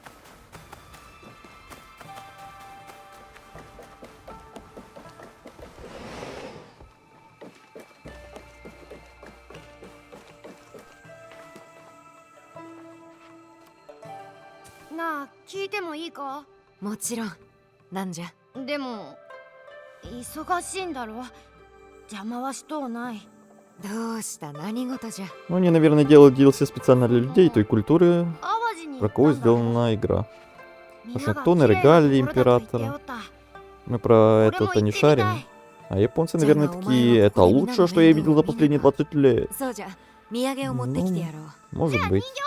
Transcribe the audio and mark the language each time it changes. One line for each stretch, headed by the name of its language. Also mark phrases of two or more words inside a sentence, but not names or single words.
Russian: На,
Japanese: 聞いてもいいか？もちろん。なんじゃ？でも忙しいんだろ。邪魔はしとうない。どうした何事じゃ？
Russian: Ну, они, наверное, делают DLC специально для людей той культуры, про кого сделана игра. Вашингтон и регалии императора. Мы про это-то не шарим. А японцы, наверное, такие, это лучшее, что я видел за последние 20 лет. Ну, может быть.